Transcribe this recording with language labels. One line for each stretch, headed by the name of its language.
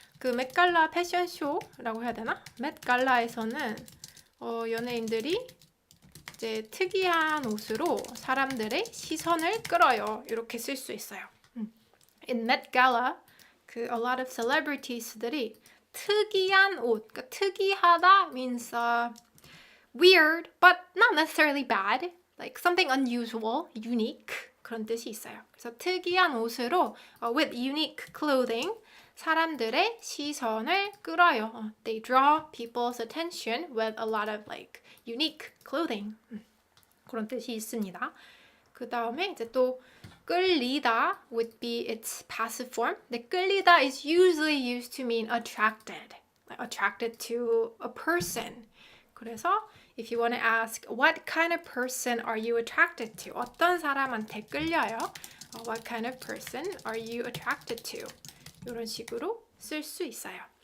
Korean: 그 맷갈라 패션쇼라고 해야 되나? 맷갈라에서는 연예인들이 이제 특이한 옷으로 사람들의 시선을 끌어요. 이렇게 쓸 수 있어요.
English: In Met Gala, a lot of celebrities들이
Korean: 특이한 옷, 그러니까 특이하다
English: means weird, but not necessarily bad, like something unusual, unique
Korean: 그런 뜻이 있어요. 그래서 특이한 옷으로
English: with unique clothing
Korean: 사람들의 시선을 끌어요.
English: They draw people's attention with a lot of like unique clothing.
Korean: 그런 뜻이 있습니다. 그 다음에 이제 또
English: 끌리다 would be its passive form.
Korean: 근데
English: 끌리다 is usually used to mean attracted, like attracted to a person.
Korean: 그래서
English: if you want to ask what kind of person are you attracted to?
Korean: 어떤 사람한테 끌려요?
English: What kind of person are you attracted to?
Korean: 이런 식으로 쓸 수 있어요.